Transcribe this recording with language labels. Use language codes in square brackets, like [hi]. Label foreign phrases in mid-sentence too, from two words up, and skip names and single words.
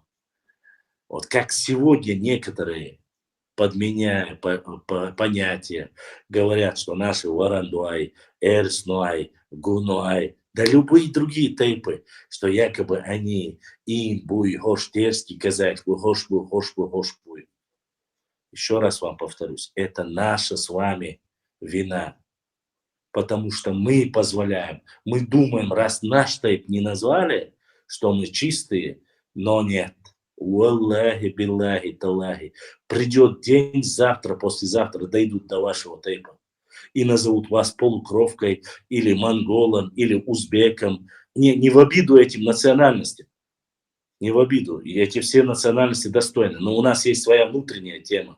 [ru] Вот как сегодня некоторые, подменяя понятия, говорят, что наши Варандуай, Эрснуай, Гунуай, да любые другие тейпы, что якобы они им буй, хоштерский казах, хошбуй. Еще раз вам повторюсь, это наша с вами вина. Потому что мы позволяем, мы думаем, раз наш тейп не назвали, что мы чистые, но нет. [ar] والله بالله تالله. [ru] Придет день, завтра, послезавтра дойдут до вашего тейпа и назовут вас полукровкой или монголом, или узбеком. Не в обиду этим национальностям. Не в обиду. И эти все национальности достойны. Но у нас есть своя внутренняя тема.